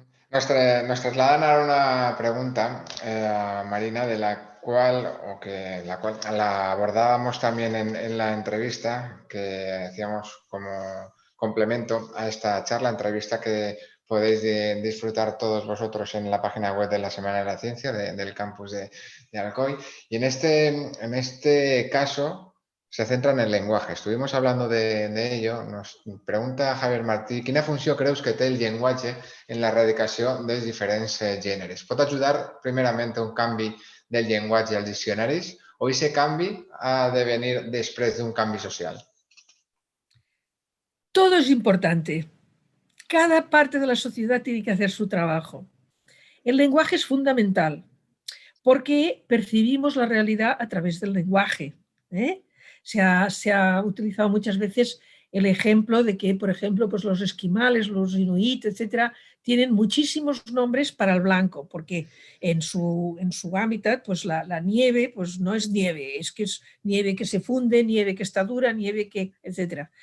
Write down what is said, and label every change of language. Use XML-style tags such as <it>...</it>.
<es>Nos trasladan ahora una pregunta, Marina, de la cual la abordábamos también en la entrevista que hacíamos como complemento a esta charla, entrevista que podéis disfrutar todos vosotros en la página web de la Semana de la Ciencia del campus de Alcoy. Y en este caso se centra en el lenguaje. Estuvimos hablando de ello. Nos pregunta</es> <ca>Javier Martí, quina funció creus que té el llenguatge en l'erradicació dels diferents gèneres? Pot ajudar primerament a un canvi del llenguatge als diccionaris o ese canvi ha de venir després d'un canvi social?</ca> <es>Todo es importante. Cada parte de la sociedad tiene que hacer su trabajo. El lenguaje es fundamental porque percibimos la realidad a través del lenguaje. Se ha utilizado muchas veces el ejemplo de que, por ejemplo, pues los esquimales, los inuit, etcétera, tienen muchísimos nombres para el blanco, porque en su hábitat, pues la nieve pues no es nieve que se funde, nieve que está dura, nieve que, etcétera.</es>